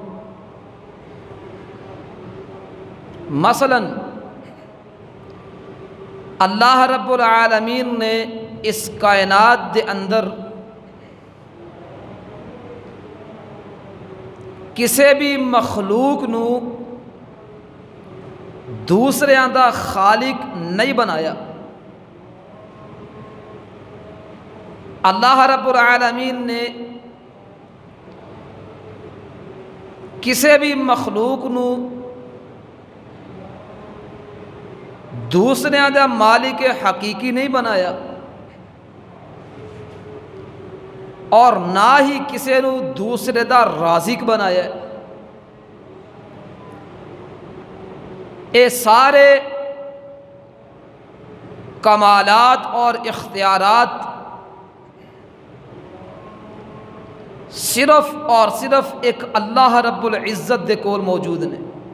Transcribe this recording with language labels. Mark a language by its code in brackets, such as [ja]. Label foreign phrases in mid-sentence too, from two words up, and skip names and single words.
[pa] مثلا اللہ رب العالمین نے اس کائنات دے اندر کسے بھی مخلوق نو دوسریاں دا خالق نہیں بنایا۔ اللہ رب العالمین نے کسے بھی مخلوق نو دوسریاں دا مالک حقیقی نہیں بنایا، اور نہ ہی کسے نو دوسرے دا رازق بنایا۔ اے سارے کمالات اور اختیارات صرف اور صرف ایک اللہ رب العزت دے کول موجود نے۔